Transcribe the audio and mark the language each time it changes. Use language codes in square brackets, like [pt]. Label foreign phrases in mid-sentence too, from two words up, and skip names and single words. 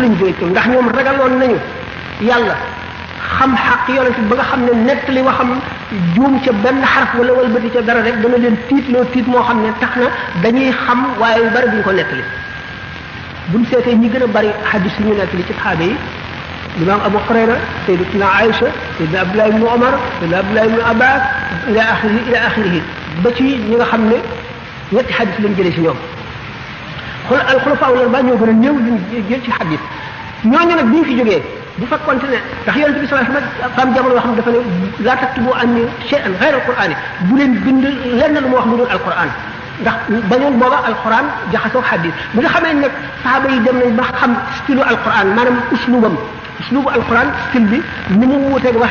[wo] ñu jëlee ci ñoom ndax ñoom ragaloon nañu yàlla xam xaq yonente bi ba nga xam ne nett li waxam juum ca benn xaraf wala walbati ca dara rek dana leen tiitloo tiit moo xam ne tax na dañuy xam waaye yu bari duñ ko nettali buñ seetee ñi gën a bari xadis yi ñu nettali ci saxaaba yi imam Abu Hurayra sayyidatuna Aïcha sayyidina Abdullah ibn Umar sayyidina Abdullah ibn Abbas [ar] إلى آخره [wo] ba ci ñi nga xam ne ñetti xadis lañ jëlee ci ñoom [ar] الخلفاء الأربعة [wo] ñoo gën a néew luñ jël ci xadis ñooñu nag bi ñu fi jógee bu fekkoonte ne ndax yonente bi [ar] صلى الله عليه وسلم [wo] fam jamono yoo xam ne dafa ne [ar] لا تكتبوا عني شيئا غير القرآن [wo] bu leen bind lenn lu ma wax lu dul alquran ndax bañoon booba alquran jaxasoo xadis bi nga xamee nag saxaaba yi dem nañ ba xam style alquran maanaam [ar] أسلوب القرآن [wo] style bi ni mu wuuteeg wax